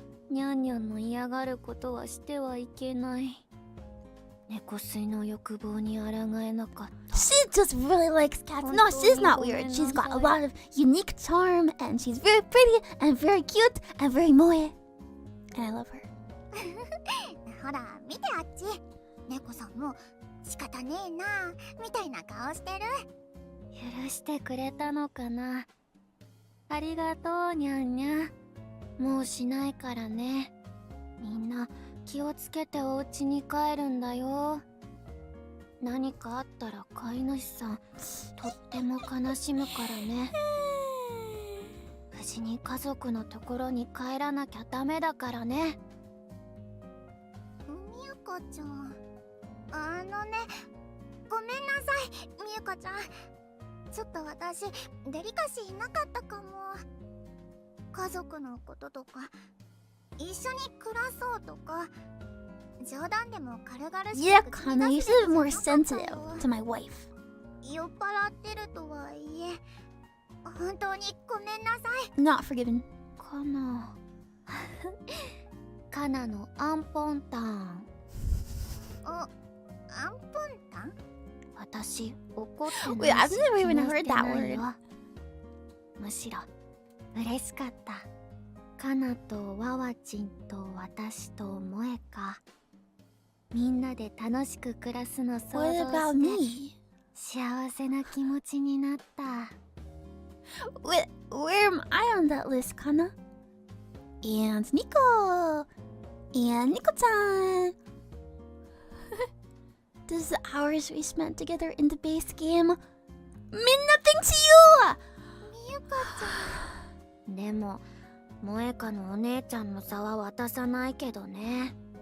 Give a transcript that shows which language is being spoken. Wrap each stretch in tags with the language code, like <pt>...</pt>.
<ja>にゃんにゃんの嫌がることはしてはいけない。猫吸いの欲望に抗えなかった。</ja> <en>She just really likes cats. No, she's not weird. She's got a lot of unique charm, and she's very pretty, and very cute, and very moe. And I love her.</en> <ja>ほら、見てあっち。猫さんも仕方ねえな、みたいな顔してる。許してくれたのかな。ありがとう、にゃんにゃん。もうしないからね。みんな気をつけてお家に帰るんだよ。何かあったら飼い主さんとっても悲しむからね。無事に家族のところに帰らなきゃダメだからね。みゆかちゃん、ごめんなさい、みゆかちゃん。ちょっと私デリカシーなかったかも。家族のこととか一緒に暮らそうとか冗談でも軽々しく</ja> <en>Yeah, Kana, you should be more sensitive to my wife.</en> <ja>酔っ払ってるとはいえ本当にごめんなさい。</ja> <en>Not forgiven.</en> <ja>カナカナのアンポンタン。アンポンタン？私怒ってないし。</ja> <en>Wait, I've never even heard that word.</en> <ja>むしろ嬉しかった。カナとワワチンと私と萌えか、みんなで楽しく暮らすの想像</ja> <en>What about</en> <ja>して</ja> <en>me?</en> <ja>幸せな気持ちになった。</ja> <en>Where am I on that list, Kana? And Niko! And Niko-chan! This is the hours we spent together in the base game mean nothing to you!</en> <ja>みゆかちゃん。でも萌えかのお姉ちゃんの座は渡さないけどね。</ja>